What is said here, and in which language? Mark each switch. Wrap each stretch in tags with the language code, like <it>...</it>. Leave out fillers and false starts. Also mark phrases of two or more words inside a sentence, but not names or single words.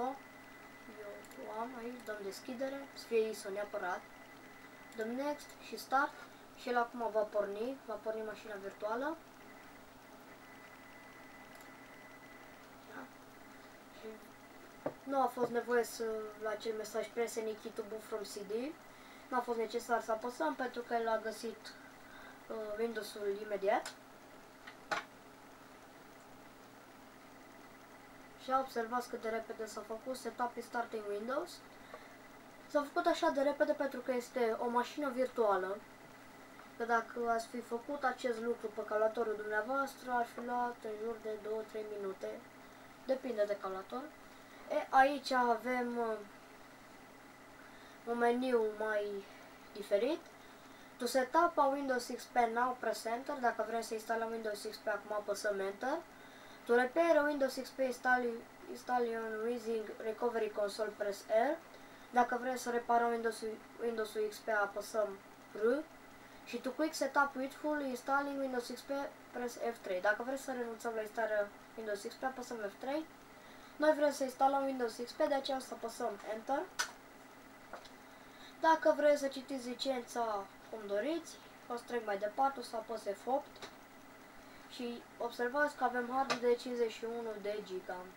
<ro>Eu am aici, dăm deschidere, să fie ISO neapărat. Dăm Next și Start și el acum va porni mașina virtuală. Da. Și nu a fost nevoie să la acel mesaj</ro> <en>press any key to boot from CD.</en> <ro>Nu a fost necesar să apăsăm pentru că el a găsit Windows-ul imediat. Și observați cât de repede s-a făcut</ro> <en>setup starting Windows.</en> <ro>S-a făcut așa de repede pentru că este o mașină virtuală. Că dacă ați fi făcut acest lucru pe calculatorul dumneavoastră, ar fi luat în jur de 2-3 minute. Depinde de calculator. Aici avem un meniu mai diferit.</ro> <en>To set up a Windows XP now, press Enter.</en> <ro>Dacă vrem să instalăm Windows XP, acum apăsăm Enter.</ro> <en>To repair a Windows XP installation using Recovery Console, press R.</en> <ro>Dacă vrem să reparăm Windows XP, apăsăm R.</ro> <en>Și to quick setup withful installing Windows XP, press F3.</en> <ro>Dacă vrem să renunțăm la instalarea Windows XP, apăsăm F3. Noi vrem să instalăm Windows XP, de aceea o să apăsăm Enter. Dacă vreți să citiți licența cum doriți, o să trec mai departe, o să apăs F8 și observați că avem hard de 51 de giga.</ro>